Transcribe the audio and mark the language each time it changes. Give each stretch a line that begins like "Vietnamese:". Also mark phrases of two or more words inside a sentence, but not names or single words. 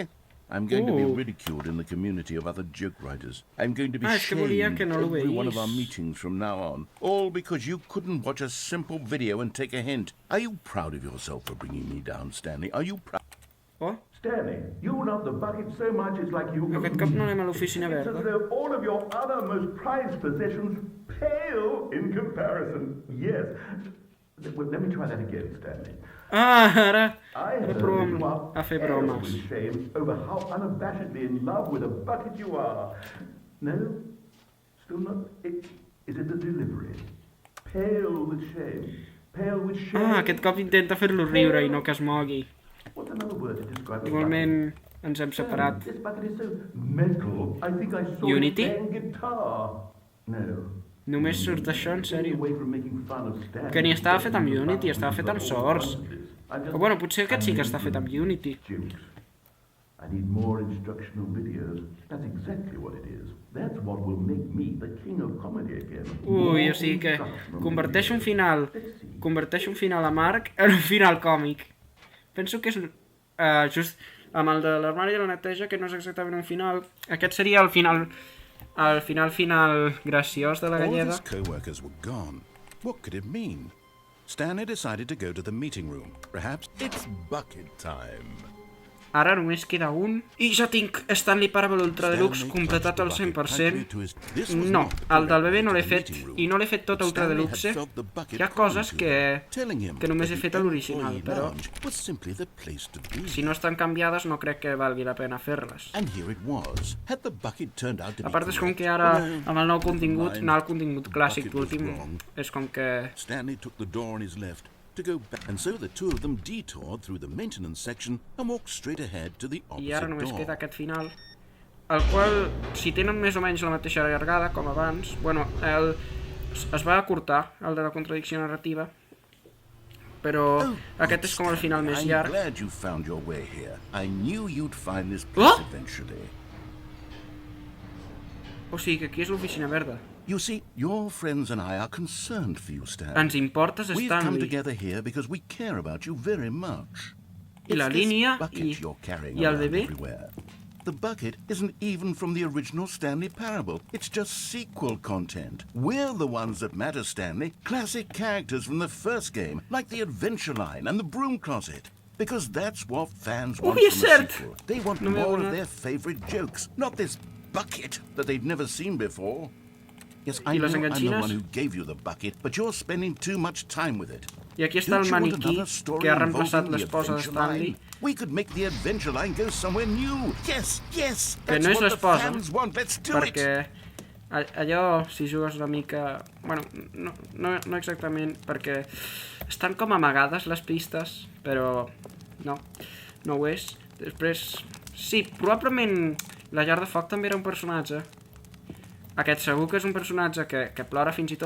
English: I'm going to be ridiculed in the community of other joke writers. I'm going to be shamed at every one of our meetings from now on. All because you couldn't watch a simple video and take a hint. Are you proud of yourself for bringing me down, Stanley? Are you proud? Oh? Stanley, you love the bucket so much it's like you...
Catalan: Aquest cop no anem a l'oficina
English: It's as
Catalan: verda.
English: though all of your other most prized possessions pale in comparison. Yes. Well, let me try that again, Stanley.
Catalan: Ara
English: I heard
Catalan: provem
English: you are
Catalan: a fer
English: pale
Catalan: bromes.
English: with shame over how unabashedly in love with a bucket you are. No? Still not? Is it the delivery? Pale with shame. Pale with shame.
Catalan: Ah, aquest cop intenta fer-lo riure i no que es mogui.
English: What's another word to describe the
Catalan: Igualment ens hem
English: bucket?
Catalan: separat.
English: This bucket is so metal. I think I saw Unity? it playing guitar.
Catalan: No. Només surt això, en
English: Staying
Catalan: sèrio.
English: away from making fun of Stanley.
Catalan: Que ni estava fet amb Unity, estava fet amb Source. O bueno, potser aquest sí que està fet amb Unity.
English: Jokes. I need more instructional videos. That's exactly what it is. That's what will make me the king of comedy again.
Catalan: Ui, o sigui que converteix un final amarg en un final còmic. Penso que és just amb el de l'armari de la neteja, que no és exactament un final. Aquest seria el final graciós de la
English: All of
Catalan: galleda.
English: his co-workers were gone. What could it mean? Stanley decided to go to the meeting room. Perhaps It's bucket time.
Catalan: Ara només queda un. I ja tinc Stanley Parable Ultra Deluxe completat al 100%. No, el del bebè no l'he fet, i no l'he fet tot Ultra Deluxe. Hi ha coses que només he fet a l'original, però si no estan canviades no crec que valgui la pena fer-les. A part és com que ara, amb el nou contingut, anar al contingut clàssic últim, és com que...
English: Stanley took the door on his left to go back, and so the two of them detoured through the maintenance section and walked straight ahead to the
Catalan: I ara
English: opposite
Catalan: només
English: door.
Catalan: queda aquest final, el qual, si tenen més o menys la mateixa llargada, com abans, bueno, es va acurtar, el de la contradicció narrativa, però aquest és com el final més
English: I'm
Catalan: llarg.
English: glad you found your way here. I knew you'd find this place eventually.
Catalan: O sigui que aquí és l'oficina verda.
English: You see, your friends and I are concerned for you, Stanley.
Catalan: Ens importes,
English: We've come
Catalan: Stanley.
English: together here because we care about you very much.
Catalan: I la
English: It's this
Catalan: línia
English: bucket you're carrying
Catalan: i el
English: around
Catalan: bebè.
English: everywhere. The bucket isn't even from the original Stanley Parable. It's just sequel content. We're the ones that matter, Stanley. Classic characters from the first game, like the Adventure Line and the Broom Closet. Because that's what fans want
Catalan: Ui,
English: from
Catalan: és
English: a
Catalan: cert!
English: sequel. They want
Catalan: No m'he
English: more of
Catalan: adonat.
English: their favorite jokes, not this bucket that they've never seen before. Yes, I
Catalan: I
English: know
Catalan: les
English: I'm the
Catalan: enganxines?
English: one who gave you the bucket, but you're spending too much time with it.
Catalan: I aquí està el
English: Don't you want
Catalan: maniquí
English: another story
Catalan: que ha reemplaçat
English: involving the
Catalan: l'esposa de
English: Adventure
Catalan: Stanley.
English: Line? We could make the Adventure Line go somewhere new. Yes, yes,
Catalan: Que
English: that's
Catalan: no és
English: what the
Catalan: l'esposa,
English: fans want. Let's do
Catalan: perquè
English: it.
Catalan: allò, si jugues una mica... Bueno, no exactament, perquè estan com amagades les pistes, però no ho és. Després, sí, probablement la llar de foc també era un personatge. Aquest segur que és un personatge que plora fins i tot.